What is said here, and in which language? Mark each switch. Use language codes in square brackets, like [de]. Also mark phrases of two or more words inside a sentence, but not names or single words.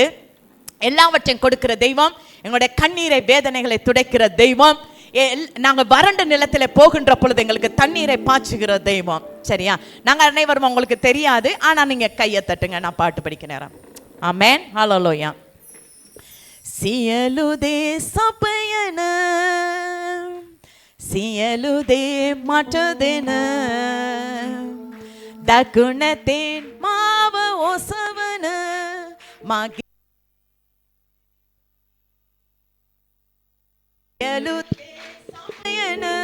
[ta] எல்லாவற்றையும் கொடுக்கிற தெய்வம், எங்களுடைய கண்ணீரை வேதனைகளை துடைக்கிற தெய்வம், நாங்கள் வறண்ட நிலத்தில் போகின்ற பொழுது எங்களுக்கு தண்ணீரை பாய்ச்சுகிற தெய்வம். சரியா? நாங்கள் அனைவரும் உங்களுக்கு தெரியாது, ஆனால் நீங்கள் கையை தட்டுங்க, நான் பாட்டு படிக்க நேரம். ஆமென். ஹல்லேலூயா. [si] සියලු දේ සපයන සියලු දේ මට දෙන දකුණතෙන් මාව ඔසවන මගේ සියලු දේ සපයන